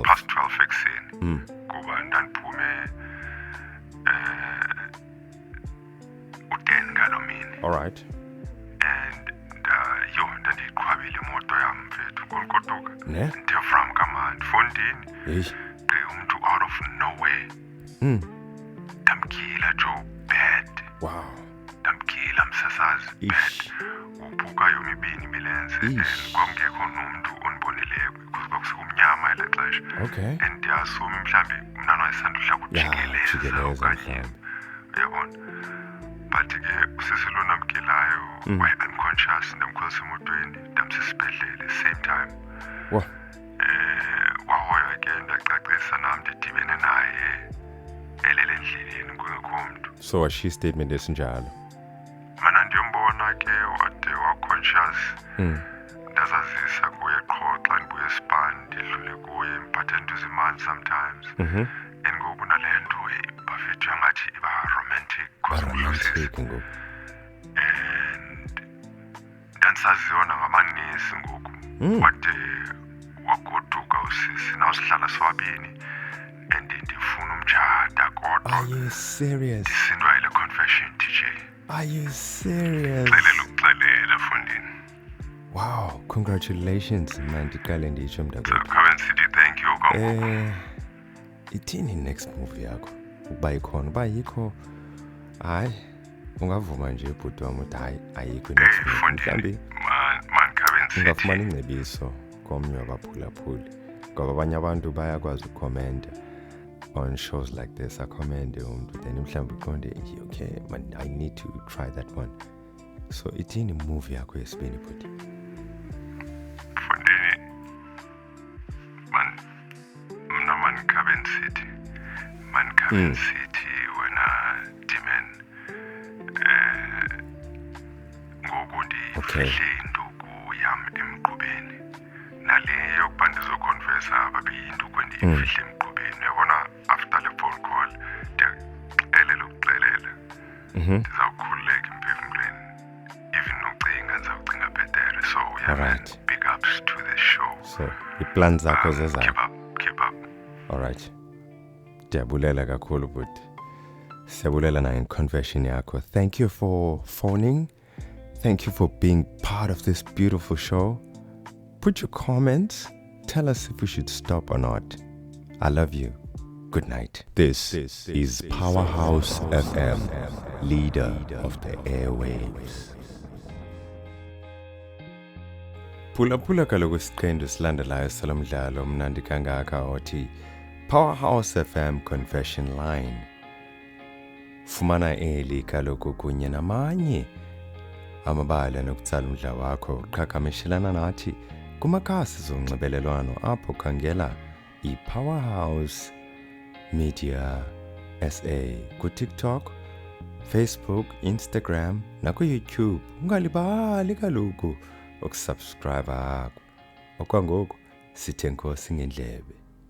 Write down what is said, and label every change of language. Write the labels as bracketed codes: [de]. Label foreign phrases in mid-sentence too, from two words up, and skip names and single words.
[xh] past 12 ekuseni kuba ndandiphume u-10 ngaloo mini [en] alright [xh] and ndandiyiqhwabile imoto yam mfethu ngokugoduka ne ndiyavram kamandi fondini yeyi umntu [en] out of nowhere [xh] ndamgila Joe bad [en] wow [xh] ndamgila msasazi ish uphuka yomibini imilenze and Ish. kwakungekho nomntu ondibonileyo because kwakusekumnyama elaa xesha [en] okay [xh] and ndiyasumi mhlawumbi mna wayesandudla kujikeleza jikeleza okanye mhlawumbi. uyabona but ke usisi lo namgilayo waye-unconscious ndamkhwelisa emotweni ndamsesibhedlele [en] same time wow [xh] wahoywa ke ndacacisa nam ndidibene naye elele endleleni kungekho mntu so washiya istatement esinjalo mana ndiyombona ke wade wa-conscious ndazazisa kuye qho xa ndibuye espan ndidlule kuye mphathe nto zimandi sometimes and ngoku nale nto bafethu yangathi iba romantic romantic ngoku and ndandisaziwa nangamanesi ngoku wade wagoduka usisi nawusihlala sobabini and ndifuna umtshata kodwa [en] are you serious [xh] ndisindwa yile confession DJ [en] are you serious [xh] ukuxelela fondini [en] wow congratulations man [xh] ndiqale nditsho [en] so [xh] mntakwethu [en] Karen City thank you kangoku [xh] ithini [en] next move [xh] yakho ukuba ikhona uba yikho hayi ungavuma nje bhuti wam uthi hayi ayikho i- [en] next move [xh] fondini mhlawumbi [en] man Karen City [xh] ungafumana ingcebiso komnye wabaphulaphuli ngoba abanye abantu bayakwazi ukhomenta [en] on shows like this [xh] akhomende umntu then mhlawumbi uqonde [en] okay man I need to try that one [xh] so ithini move yakho yesibini bhuti fondini mna man Karen City City wena Dimen ngoku [en] Okay. [xh] ndifihle induku yam emqubeni nale yokuba ndizokonfesa babeyinduku endiyifihle emqubeni uyabona after le [en] phone call [xh] ndiyakuxelela ukuxelela ndizawukhululeka emphefumlweni even nocinga ndizawucinga bhetere so [en] Alright. big ups to the show [xh] so iplan zakho zezayo [en] keep up alright [xh] ndiyabulela kakhulu bhuti siyabulela nangeconfession yakho [en] thank you for phoning thank you for being part of this beautiful show put your comments tell us if we should stop or not I love you good night this is Powerhouse FM leader of the airwaves [xh] phulaphula kaloku isiqendu silandelayo salomdlalo mnandi kangaka othi Powerhouse FM Confession Line fumana eli kaloku kunye namanye amabala nokutsala umdla wakho uqhagamshelana nathi kumakhasi zonxibelelwano apho khangela iPowerhouse Media SA kuTikTok, Facebook, Instagram nakuYouTube ungalibali kaloku ukusubscribe akho okwangoku sithe nkosi ngendlebe